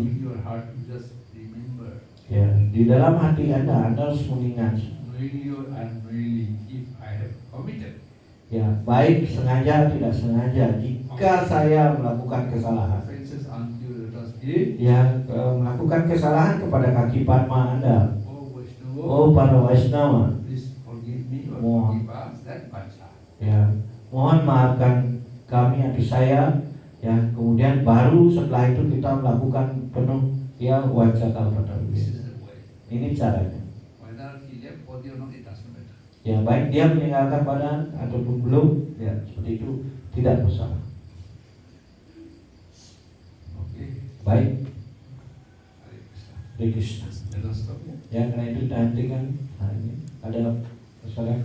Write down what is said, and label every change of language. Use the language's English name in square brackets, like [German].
[English] in your heart you just remember. [Indonesian] ya di dalam hati Anda harus mengingat [English] Knowing you unknowingly, if I have committed, [Indonesian] ya baik sengaja tidak sengaja jika saya melakukan kesalahan [English] offenses unto your lotus feet, [Indonesian] ya melakukan kesalahan kepada kaki Padma Anda. [English] oh Vaishnava, [Indonesian] Oh para Waisnawa, [English] please forgive me or [Indonesian] Mohon. [English] forgive us, that Pancha. [Indonesian] ya mohon maafkan kami atas saya ya kemudian baru setelah itu kita melakukan penuh ya wancakalpataru. [English] This is the way. [Indonesian] Ini caranya. [English] Whether he left body or not, it doesn't matter. [Indonesian] Ya baik dia meninggalkan badan ataupun belum ya seperti itu tidak masalah. [English] Okay. [Indonesian] Baik, [Sanskrit] Hare Krishna. Hare Krishna. [English] Let us stop here. [Indonesian] Ya karena itu nanti kan hari ini ada persoalan